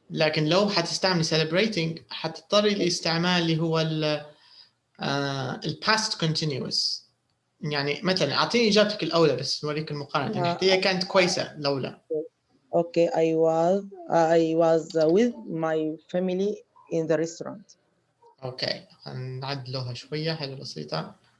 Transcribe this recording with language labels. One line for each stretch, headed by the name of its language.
Arabic: لكن لو حتستعملي celebrating حتضطري لاستعمال اللي هو ال past continuous. يعني مثلا اعطيني اجابتك الاولى بس نوريك المقارنه. هي كانت كويسه لولا.
English: Okay, I was with my family in the restaurant.
Arabic: اوكي نعدلوها شويه حاجه بسيطه.